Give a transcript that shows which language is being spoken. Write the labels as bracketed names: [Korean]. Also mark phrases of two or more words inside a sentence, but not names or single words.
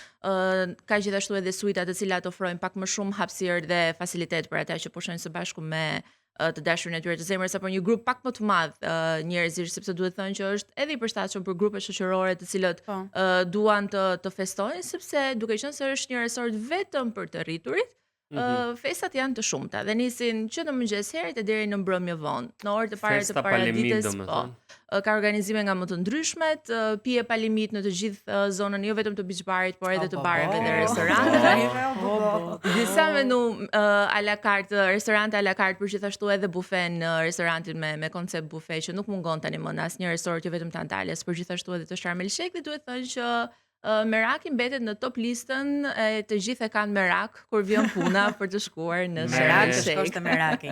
[Albanian] Ka gjithashtu edhe suita të cilat ofrojnë pak më shumë hapësirë dhe facilitet për ata që pushojnë së bashku me të dashurin e tyre të zemrës apo një grup pak më të madh njerëzish, sepse duhet thënë që është edhe i përshtatshëm për grupe shoqërore të cilët duan të festojnë, sepse duke qenë se është një resort vetëm për të rriturit, festat janë të shumta dhe nisin që në mëngjes herët deri në mbrëmje vonë. Në orët e para të paradites, ka organizime nga më të ndryshmet, pije pa limit në të gjithë zonën, jo vetëm të [English] beach barit, [Albanian] por edhe të bareve dhe restoranteve. Disa menu [French] à la carte, [Albanian] restorante [French] à la carte, [Albanian] por gjithashtu edhe bufe në restorantin me koncept bufe që nuk mungon tani më në asnjë resort, jo vetëm të Antalyas, por gjithashtu edhe të Sharm el Sheikh, dhe duhet thënë që Meraki mbetet në top listën e të gjithë e kanë Merak kur vjen puna për të shkuar në Sharm el Sheikh.